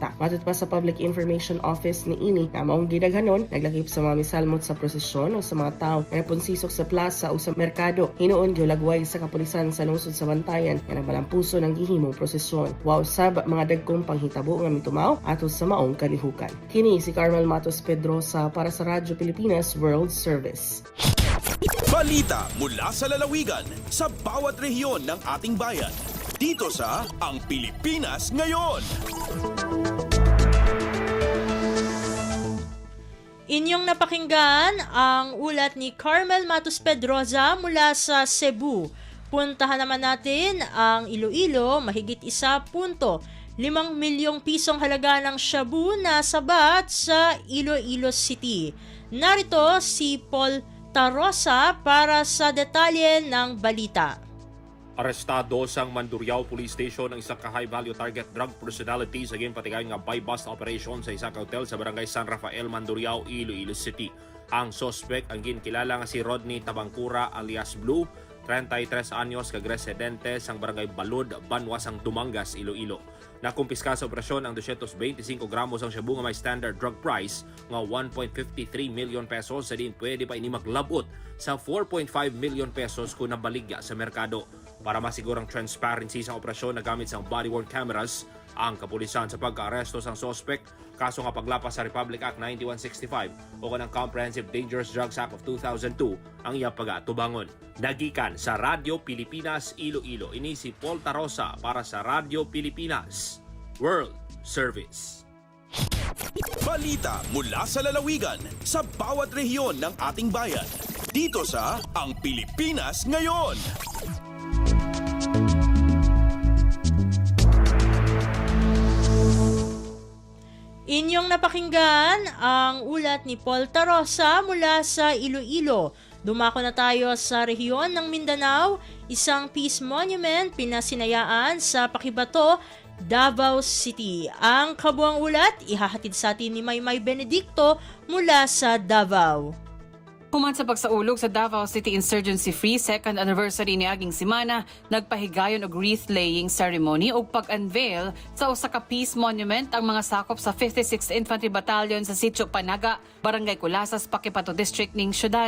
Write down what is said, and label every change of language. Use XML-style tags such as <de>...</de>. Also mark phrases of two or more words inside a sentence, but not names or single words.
<ceb>Matod pa sa Public Information Office ni niini na maong gidaghanon naglakip sa mga misalmot sa prosesyon o sa mga tao na napunsisok sa plaza o sa merkado. Hinuon gyulagway sa kapulisan sa lungsod sa Bantayan nga nagbalampuso ng gihimong prosesyon. Wow sab mga dagkong panghitabo nga mitumaw ato sa maong kalihukan. Kini si Carmel Matos Pedrosa para sa Radyo Pilipinas World Service.</ceb> <tl>Balita mula sa lalawigan sa bawat rehiyon ng ating bayan. Dito sa Ang Pilipinas Ngayon. Inyong napakinggan ang ulat ni Carmel Matos Pedrosa mula sa Cebu. Puntahan naman natin ang Iloilo, mahigit 1.5 milyong pisong halaga ng shabu na sabat sa Iloilo City. Narito si Paul Tarosa para sa detalye ng balita.</tl> <hil>Arestado sang Mandurriao Police Station ang isang ka-</hil> <en>high-value target drug personality</en> <hil>sa ginpatigayon nga</hil> <en>buy-bust operation</en> <hil>sa isang hotel sa barangay San Rafael, Mandurriao, Iloilo City. Ang suspect ang ginkilala nga si Rodney Tabangcura alias Blue, 33 anyos, kag-residente sang barangay Balud, Banwasang Dumangas, Iloilo. Nakumpiska sa operasyon ang 225 gramos ang shabu nga may</hil> <en>standard drug price</en> <hil>nga 1.53</hil> <en>million pesos</en> <hil>sa din pwede pa ini maglabot sa 4.5</hil> <en>million pesos</en> <hil>kung nabaligya sa merkado. Para masigurang transparency sa operasyon, nagamit sang</hil> <en>body-worn cameras</en> <hil>ang kapulisan sa pagka-aresto sang suspect kaso nga paglapas sa Republic Act 9165 o kanang Comprehensive Dangerous Drugs Act of 2002 ang iya pagatubangon. Nagikan sa Radyo Pilipinas Iloilo, ini si Paul Tarosa para sa Radyo Pilipinas World Service.</hil> <tl>Balita mula sa lalawigan sa bawat rehiyon ng ating bayan. Dito sa Ang Pilipinas Ngayon. Inyong napakinggan ang ulat ni Paul Tarosa mula sa Iloilo. Dumako na tayo sa rehiyon ng Mindanao, isang</tl> <en>peace monument</en> <tl>pinasinayaan sa Pakibato, Davao City. Ang kabuang ulat ihahatid sa atin ni Maymay Benedicto mula sa Davao.</tl> <ceb>Human sa pagsaulog sa Davao City Insurgency Free</ceb> <en>2nd anniversary</en> <ceb>ni aging semana, nagpahigayon og</ceb> <en>wreath-laying ceremony</en> <ceb>o pag-unveil sa usa ka</ceb> <en>peace monument</en> <ceb>ang mga sakop sa 56th Infantry Battalion sa Sitio Panaga, Barangay Culasas, Paquipato District ning syudad.</ceb>